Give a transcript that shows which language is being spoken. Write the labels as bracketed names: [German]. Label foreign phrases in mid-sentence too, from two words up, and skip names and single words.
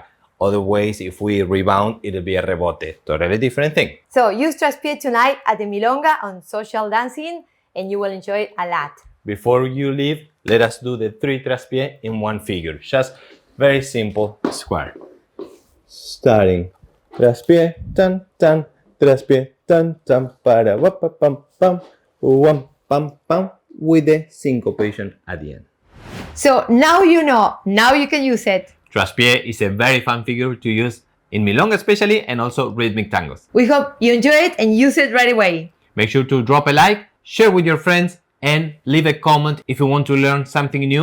[English] Other ways, if we rebound, it'll be a rebote. Totally different thing. So use traspie tonight at the Milonga on social dancing and you will enjoy it a lot. Before you leave, let us do the 3 traspie in one figure. Just very simple square. Starting. Traspie, tan, tan, traspie, tan, tan, para, wapa, pam, pam, wam, pam, pam, with the syncopation at the end. So now you know, now you can use it. Traspie is a very fun figure to use in Milonga especially, and also rhythmic tangos. We hope you enjoy it and use it right away. Make sure to drop a like, share with your friends, and leave a comment if you want to learn something new.